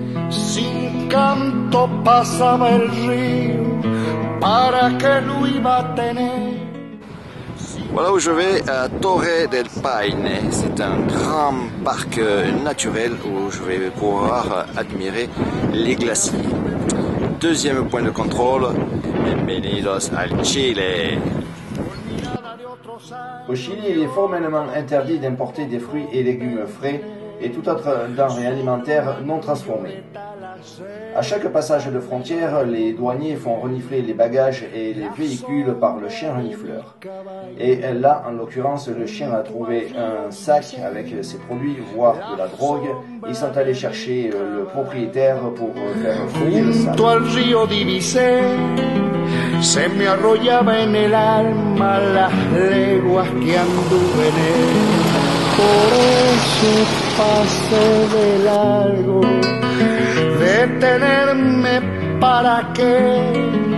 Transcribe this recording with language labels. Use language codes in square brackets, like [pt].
[es] Sin canto pasaba el río, ¿para qué lo iba a tener? [fr] Voilà où je vais, à Torre del Paine. C'est un grand parc naturel où je vais pouvoir admirer les glaciers. Deuxième point de contrôle, [es] bienvenidos al Chile. [fr] Au Chili, il est formellement interdit d'importer des fruits et légumes frais et toute autre denrée alimentaire non transformée. À chaque passage de frontière, les douaniers font renifler les bagages et les véhicules par le chien renifleur. Et là, en l'occurrence, le chien a trouvé un sac avec ses produits, voire de la drogue. Ils sont allés chercher le propriétaire pour faire fouiller le sac. [es] Junto al río divisé, se me arrollaba en el alma las leguas que anduve en él. Por eso pasé de largo, detenerme para qué.